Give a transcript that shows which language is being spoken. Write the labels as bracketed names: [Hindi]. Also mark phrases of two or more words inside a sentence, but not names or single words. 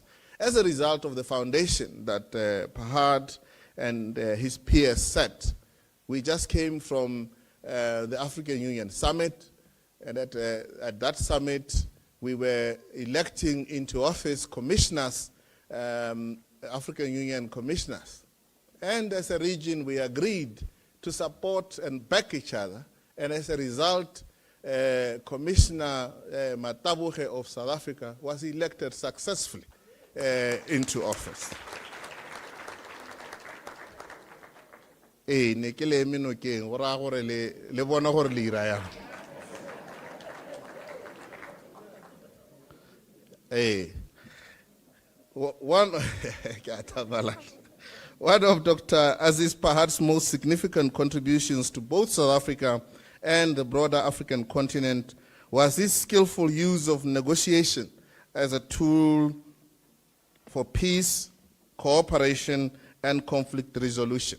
[English] As a result of the foundation that Pahad and his peers set, we just came from the African Union Summit, and at that summit, we were electing into office commissioners, African Union commissioners. And as a region, we agreed to support and back each other. And as a result, Commissioner Matabuhe of South Africa was elected successfully into office. [Tswana] Ne ke le eme nokeng go raya gore le bona gore le ira yang. [English] One of Dr. Aziz Pahad's most significant contributions to both South Africa and the broader African continent was his skillful use of negotiation as a tool for peace, cooperation, and conflict resolution.